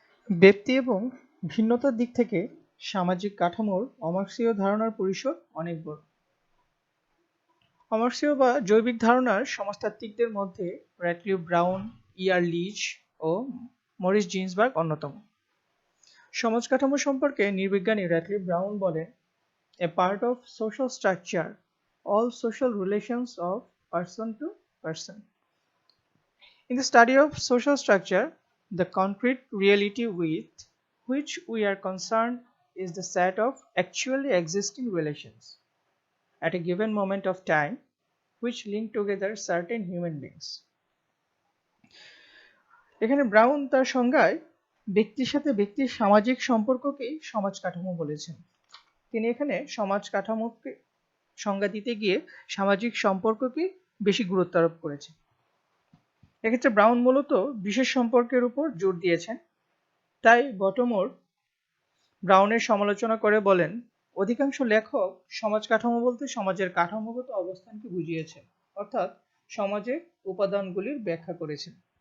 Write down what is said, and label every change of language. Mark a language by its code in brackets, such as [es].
[bn] ব্যক্তি এবং ভিন্নতার দিক থেকে সামাজিক কাঠামোর অমার্ক্সীয় ধারণার পরিসর অনেক বড়। অমার্ক্সীয় বা জৈবিক ধারণার সমাজতাত্ত্বিকদের মধ্যে র্যাটক্লিফ ব্রাউন, ইআর লিচ ও মরিস জিন্সবার্গ অন্যতম। সমাজ কাঠামো সম্পর্কে নৃবিজ্ঞানী র্যাটক্লিফ ব্রাউন বলেন, [en] A part of social structure, all social relations of person to person. In the study of social structure, the concrete reality with which we are concerned is the set of actually existing relations at a given moment of time which link together certain human beings. [bn] এখানে brown তার সংজ্ঞায় ব্যক্তির সাথে ব্যক্তির সামাজিক সম্পর্ককেই সমাজ কাঠামো বলেছেন। তিনি এখানে সমাজ কাঠামোকে সংজ্ঞা দিতে গিয়ে সামাজিক সম্পর্ককে বেশি গুরুত্ব আরোপ করেছেন। এক্ষেত্রে ব্রাউন মূলত বিশেষ সম্পর্কের উপর জোর দিয়েছেন। তাই বটমোর ব্রাউনের সমালোচনা করে বলেন, অধিকাংশ লেখক সমাজ কাঠামো বলতে সমাজের কাঠামোগত অবস্থানকে বুঝিয়েছেন, অর্থাৎ সমাজের উপাদানগুলির ব্যাখ্যা করেছেন।